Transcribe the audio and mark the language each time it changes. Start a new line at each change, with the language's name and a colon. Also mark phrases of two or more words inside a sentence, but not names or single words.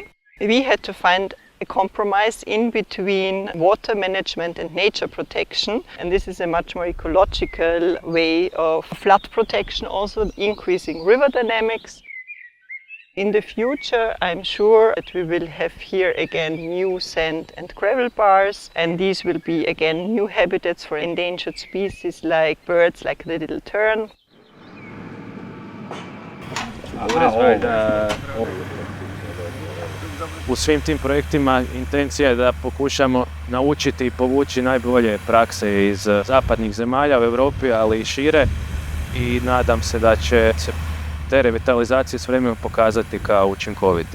English: We had to find a compromise in between water management and nature protection, and this is a much more ecological way of flood protection, also increasing river dynamics. In the future, I'm sure that we will have here again new sand and gravel bars, and these will be again new habitats for endangered species like birds, like the little tern.
Croatian: U svim tim projektima intencija je da pokušamo naučiti i povući najbolje prakse iz zapadnih zemalja u Europi, ali i šire, i nadam se da će se te revitalizacije s vremenom pokazati kao učinkovite.